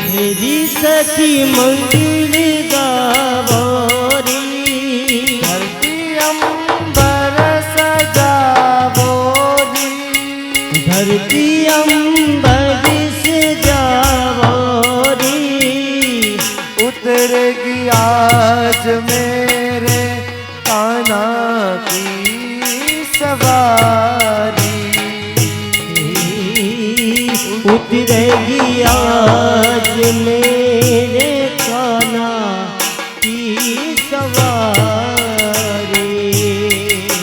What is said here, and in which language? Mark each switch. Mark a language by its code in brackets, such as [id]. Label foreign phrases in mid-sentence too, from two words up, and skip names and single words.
[gu] હેરી સખી મંગલ ગાવો રી, ધરતી અંબર સજાવો રી, ધરતી અંબર સજાવો રી, [hi] उतरेगी आज मेरे कान्हा की सवारी, उतरेगी आज मेरे कान्हा की सवारी,